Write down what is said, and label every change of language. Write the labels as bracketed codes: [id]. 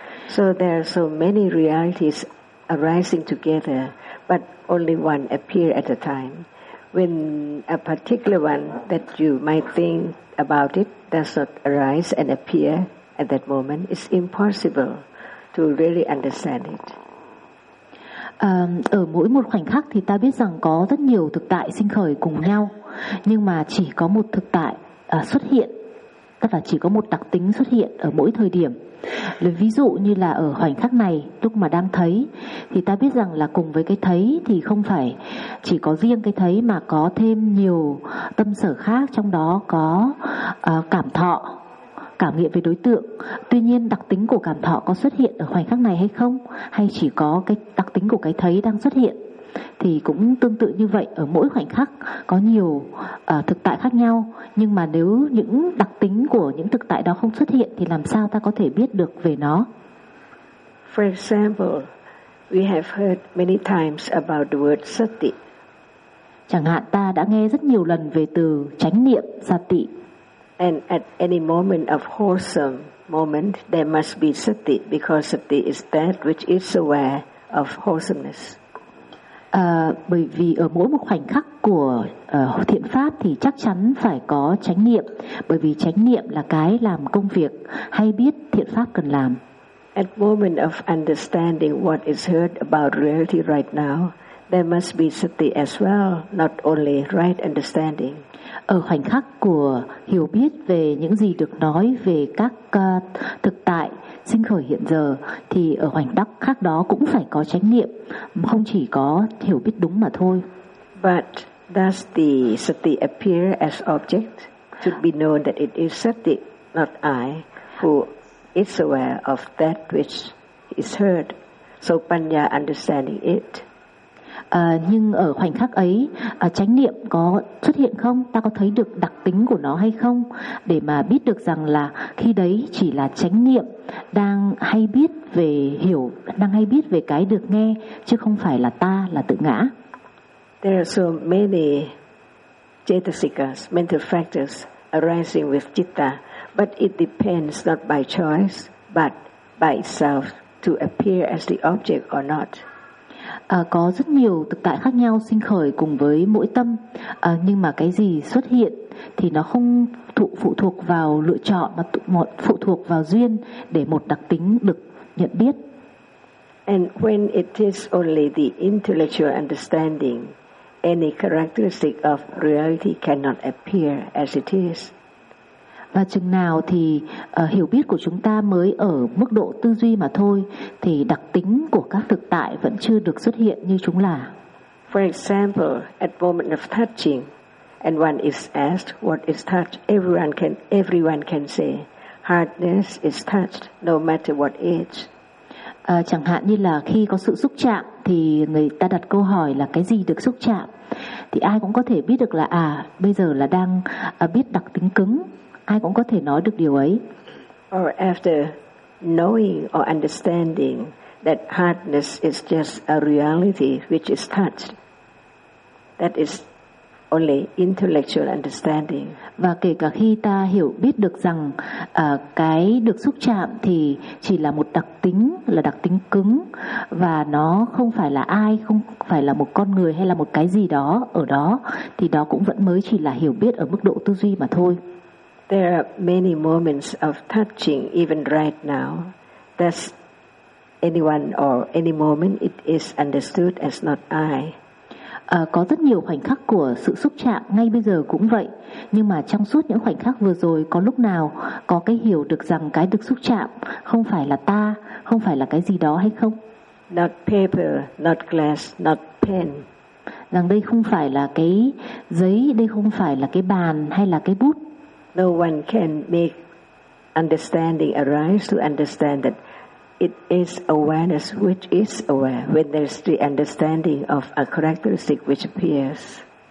[en] So there are so many realities arising together, but only one appear at a time. When a particular one that you might think about it does not arise and appear at that moment, it's impossible to really understand it. [vi] Ở mỗi một khoảnh khắc thì ta biết rằng có rất nhiều thực tại sinh khởi cùng nhau, nhưng mà chỉ có một thực tại xuất hiện, tức là chỉ có một đặc tính xuất hiện ở mỗi thời điểm. Ví dụ như là ở khoảnh khắc này, lúc mà đang thấy, thì ta biết rằng là cùng với cái thấy thì không phải chỉ có riêng cái thấy mà có thêm nhiều tâm sở khác, trong đó có cảm thọ, cảm nghiệm về đối tượng. Tuy nhiên đặc tính của cảm thọ có xuất hiện ở khoảnh khắc này hay không, hay chỉ có cái đặc tính của cái thấy đang xuất hiện, thì cũng tương tự như vậy, ở mỗi khoảnh khắc có nhiều thực tại khác nhau, nhưng mà nếu những đặc tính của những thực tại đó không xuất hiện thì làm sao ta có thể biết được về nó? [en] For example, we have heard many times about the word sati. [vi] Chẳng hạn ta đã nghe rất nhiều lần về từ chánh niệm sati. [en] And at any moment of wholesome moment, there must be sati, because sati is that which is aware of wholesomeness. [vi] Bởi vì ở mỗi một khoảnh khắc của thiện pháp thì chắc chắn phải có chánh niệm, bởi vì chánh niệm là cái làm công việc hay biết thiện pháp cần làm. [en] At moment of understanding what is heard about reality right now, there must be sati as well, not only right understanding. [vi] Ở khoảnh khắc của hiểu biết về những gì được nói về các thực tại sinh khởi hiện giờ, thì ở khoảnh khắc đó cũng phải có chánh niệm, không chỉ có hiểu biết đúng mà thôi. [en] But does the sati appear as object to be known that it is sati, not I? who is aware of that which is heard. So Panya understanding it. [vi] Nhưng ở khoảnh khắc ấy, chánh niệm có xuất hiện không? Ta có thấy được đặc tính của nó hay không? Để mà biết được rằng là khi đấy chỉ là chánh niệm đang hay biết về hiểu, đang hay biết về cái được nghe, chứ không phải là ta, là tự ngã. [en] There are so many cetasikas, mental factors arising with citta, but it depends not by choice, but by itself to appear as the object or not. [vi] Có rất nhiều thực tại khác nhau sinh khởi cùng với mỗi tâm, nhưng mà cái gì xuất hiện thì nó không phụ thuộc vào lựa chọn mà phụ thuộc vào duyên để một đặc tính được nhận biết. [en] And when it is only the intellectual understanding, any characteristic of reality cannot appear as it is. [vi] Và chừng nào thì hiểu biết của chúng ta mới ở mức độ tư duy mà thôi, thì đặc tính của các thực tại vẫn chưa được xuất hiện như chúng là. [en] For example, at moment of touching, and one is asked what is touched, everyone can say hardness is touched, no matter what age. [vi] Chẳng hạn như là khi có sự xúc chạm thì người ta đặt câu hỏi là cái gì được xúc chạm, thì ai cũng có thể biết được là bây giờ là đang biết đặc tính cứng. Ai cũng có thể nói được điều ấy. [en] Or after knowing or understanding that hardness is just a reality which is touched, that is only intellectual understanding. [vi] Và kể cả khi ta hiểu biết được rằng cái được xúc chạm thì chỉ là một đặc tính, là đặc tính cứng, và nó không phải là ai, không phải là một con người hay là một cái gì đó ở đó, thì đó cũng vẫn mới chỉ là hiểu biết ở mức độ tư duy mà thôi. [en] There are many moments of touching even right now. Thus, anyone or any moment it is understood as not I. [vi] Có rất nhiều khoảnh khắc của sự xúc chạm ngay bây giờ cũng vậy. Nhưng mà trong suốt những khoảnh khắc vừa rồi, có lúc nào có cái hiểu được rằng cái được xúc chạm không phải là ta, không phải là cái gì đó hay không? [en] Not paper, not glass, not pen. [vi] Rằng đây không phải là cái giấy, đây không phải là cái bàn hay là cái bút. [en] No one can make understanding arise to understand that it is awareness which is aware when there is the understanding of a characteristic which appears.